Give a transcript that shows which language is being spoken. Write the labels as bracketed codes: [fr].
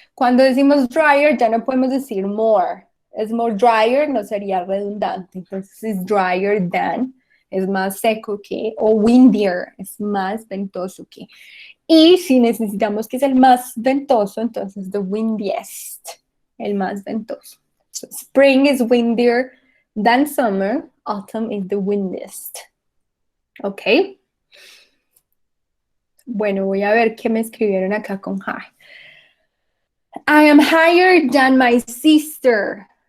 [es] Cuando decimos drier, ya no podemos decir more. Es more drier, no sería redundante. Entonces, is drier than, es más seco que, o windier, es más ventoso que. Y si necesitamos que es el más ventoso, entonces the windiest, el más ventoso. [en] So, spring is windier than summer, autumn is the windiest. [es] ¿Ok? Bueno, voy a ver qué me escribieron acá con high. [en] I am higher than my sister.